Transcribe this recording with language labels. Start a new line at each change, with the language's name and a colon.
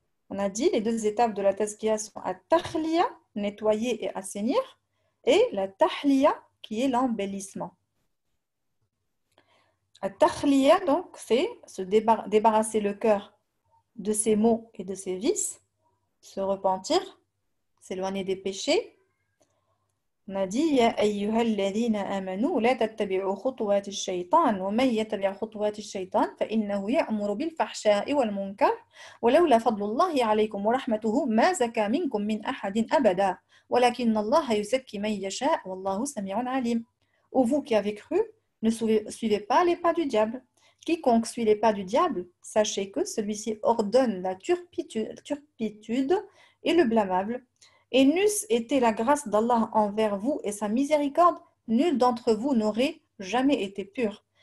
French: On a dit les deux étapes de la tazkiya sont at-takhliya, nettoyer et assainir, et la tahliya, qui est l'embellissement. At-takhliya, donc, c'est se débarrasser le cœur de ses maux et de ses vices, se repentir, s'éloigner des péchés. On a dit
Arabic: يا أيها الذين آمنوا لا تتبعوا خطوات الشيطان ومن يتبع خطوات الشيطان فإنه يأمر بالفحشاء والمنكر ولولا فضل الله عليكم ورحمته ما زكى منكم من أحد أبدا ولكن الله يزكي من يشاء والله سميع عليم.
French: Ô vous qui avez cru, ne suivez pas les pas du diable. Quiconque suit les pas du diable, sachez que celui-ci ordonne la turpitude et le blâmable. Et n'eût été la grâce d'Allah envers vous et sa miséricorde, nul d'entre vous n'aurait jamais été pur.